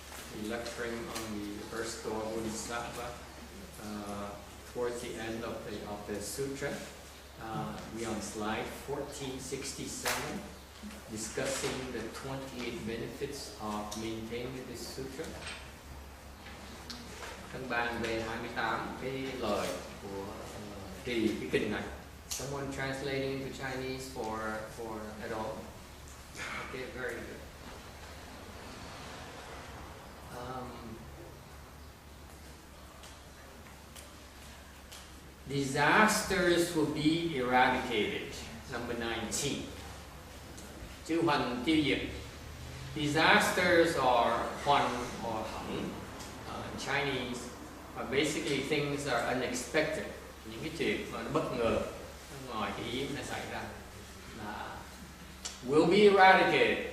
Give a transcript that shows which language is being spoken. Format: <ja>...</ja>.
<en>We're lecturing on the Earth Store Bodhisattva towards the end of the Sutra. We're on slide 1467, discussing the 28 benefits of maintaining this Sutra.</en> <vi>Thân bàn về 28 cái lời của trì cái kinh này.</vi> <en>Someone translating into Chinese for at all? Okay, very good. Disasters will be eradicated. Number 19.</en> <vi>Chư hoành tiêu diệt.</vi> <en>Disasters are hoành or hẳn in Chinese are basically things that are unexpected.</en> <vi>Những cái chuyện mà nó bất ngờ, ngoài cái ý nó xảy ra là</vi> <en>will be eradicated.</en>